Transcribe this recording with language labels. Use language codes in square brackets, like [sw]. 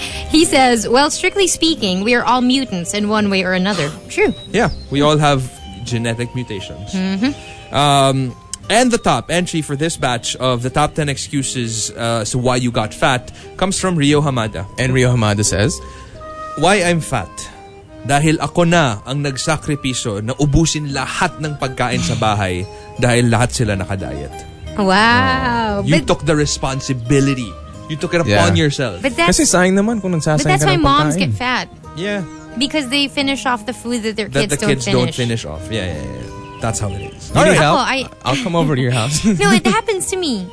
[en] He says, well, strictly speaking, we are all mutants in one way or another. True. Yeah, we all have genetic mutations. Mm-hmm. And the top entry for this batch of the top 10 excuses to why you got fat comes from Rio Hamada. And Rio Hamada says, why I'm fat? [tl] Dahil ako na ang nagsakripiso na ubusin lahat ng pagkain sa bahay dahil lahat sila nakadiet. [en] Wow. You took the responsibility. You took it upon yourself. But that's, [tl] kasi sayang naman kung nagsasayang ka ng pagkain. [en] But that's why moms get fat. Yeah. Because they finish off the food that their that kids the kids don't, finish off. Yeah. That's how it is. All right, help. I'll come over to your house. No, it happens to me.